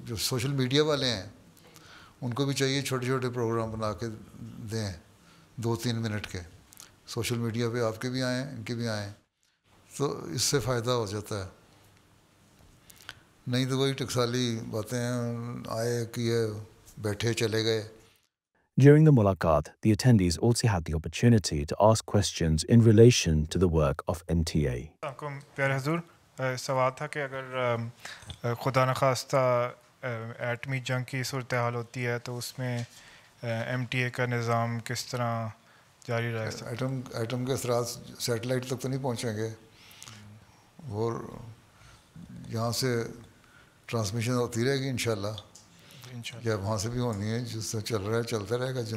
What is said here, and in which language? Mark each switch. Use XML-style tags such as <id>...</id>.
<ur>جو social media والے ہیں ان کو بھی چاہیے چھوٹے چھوٹے پروگرام بنا کے دیں 2-3 منٹ کے, سوشل میڈیا پہ آپ کے بھی آئیں ان کے بھی آئیں, تو اس سے فائدہ ہو جاتا ہے. نہیں تو وہی ٹکسالی باتیں ہیں, آئے کیے بیٹھے چلے گئے.</ur> <en>During the mulaqat, the attendees also had the opportunity to ask questions in relation to the work of MTA.</en> <ur>پیارے حضور, سوال تھا کہ اگر خدا نخواستہ ایٹمی جنگ کی صورتحال ہوتی ہے تو اس میں ایم ٹی اے کا نظام کس طرح جاری رہے گا؟ ایٹم کے اثرات سیٹلائٹ تک تو نہیں پہنچیں گے, وہ یہاں سے ٹرانسمیشن ہوتی رہے گی انشاءاللہ, یا وہاں سے بھی ہونی ہے, جس سے چل رہا ہے چلتا رہے گا.</ur>